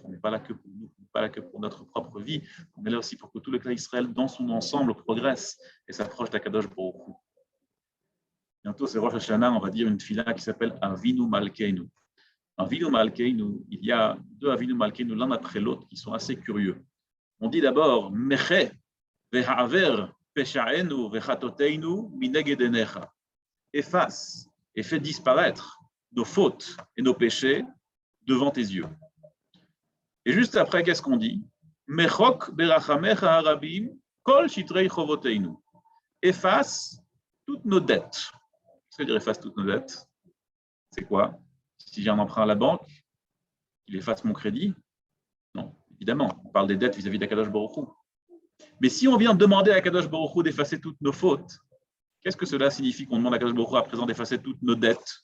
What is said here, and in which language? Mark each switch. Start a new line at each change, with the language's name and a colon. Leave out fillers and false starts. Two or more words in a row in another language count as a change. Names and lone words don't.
French: On n'est pas là que pour nous, on n'est pas là que pour notre propre vie. On est là aussi pour que tout le clan Israël, dans son ensemble, progresse et s'approche d'
Hebrew: הקדוש ברוך הוא.
French: Bientôt, c'est Rosh Hashanah, on va dire une tefila qui s'appelle Avinu Malkeinu. Avinu Malkeinu, il y a deux Avinu Malkeinu l'un après l'autre qui sont assez curieux. On dit d'abord
Hebrew: מחה והעבר פשעינו וחטאתינו מנגד עיניך.
French: Efface et fais disparaître nos fautes et nos péchés devant tes yeux. Et juste après, qu'est-ce qu'on dit?
Hebrew: מחוק ברחמיך הרבים כל שטרי חובותינו.
French: Efface toutes nos dettes. Qu'est-ce que veut dire efface toutes nos dettes? C'est quoi? Si j'ai un emprunt à la banque, il efface mon crédit? Non, évidemment, on parle des dettes vis-à-vis d'
Hebrew: הקדוש ברוך הוא.
French: Mais si on vient demander à
Hebrew: הקדוש ברוך הוא
French: d'effacer toutes nos fautes, qu'est-ce que cela signifie qu'on demande à
Hebrew: הקדוש ברוך הוא
French: à présent d'effacer toutes nos dettes?